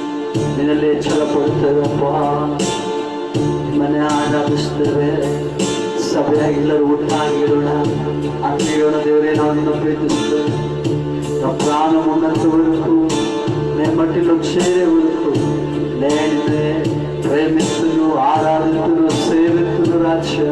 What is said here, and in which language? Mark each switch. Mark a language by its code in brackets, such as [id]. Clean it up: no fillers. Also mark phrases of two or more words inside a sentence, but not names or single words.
[kn] ನಿನ್ನಲ್ಲಿ ಛಲ ಪಡುತ್ತೇವಪ್ಪ. ನಿಮ್ಮನ್ನೇ ಆರಾಧಿಸ್ತೇವೆ. ಸಭೆಯಾಗಿ ಎಲ್ಲರೂ ಒಟ್ಟಾಗಿರೋಣ, ಅಲ್ಲಿರೋಣ. ದೇವರೇ, ನಾವು ನಿನ್ನ ಪ್ರೀತಿಸ್ತೇವೆ. [te] నా ప్రాణం ఉన్నంత వరకు, నేను మట్టిలో చేరే వరకు నేనే ప్రేమిస్తును, ఆరాధితును, సేవితును రాజా.